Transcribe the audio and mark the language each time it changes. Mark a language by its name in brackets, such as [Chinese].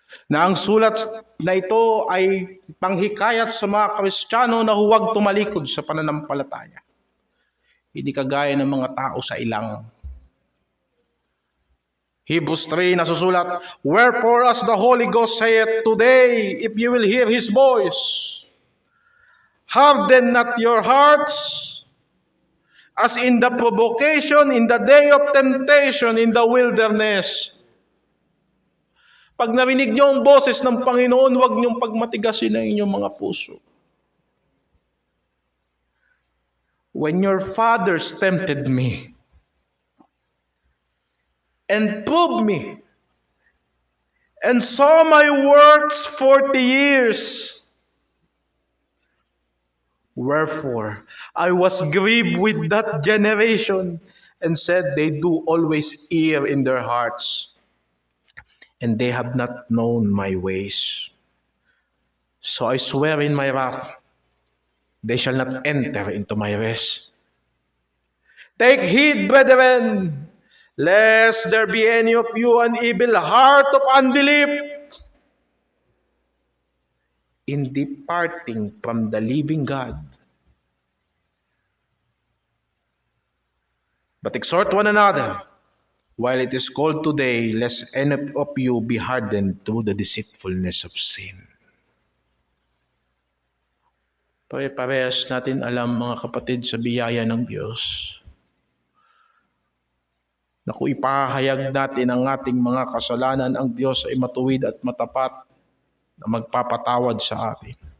[Filipino] Na ang sulat na ito ay panghikayat sa mga Kristiyano na huwag tumalikod sa pananampalataya. Hindi kagaya ng mga tao sa ilang. [English] Hebrews 3 [Filipino] nasusulat, [English] wherefore as the Holy Ghost saith, today, if you will hear His voice, harden not your hearts, as in the provocation, in the day of temptation, in the wilderness. [Filipino] Pag narinig niyo ang boses ng Panginoon, huwag niyong pagmatigasin ang inyong mga puso. [English] When your fathers tempted me, and proved me, and saw my works 40 years. Wherefore, I was grieved with that generation, and said, they do always err in their hearts, and they have not known my ways. So I swear in my wrath, they shall not enter into my rest. Take heed, brethren, lest there be any of you an evil heart of unbelief in departing from the living God. But exhort one another, while it is called today, lest any of you be hardened through the deceitfulness of sin. [Filipino] Pare-parehas natin alam mga kapatid sa biyaya ng Diyos, na kung ipahayag natin ang ating mga kasalanan, ang Diyos ay matuwid at matapat na magpapatawad sa atin.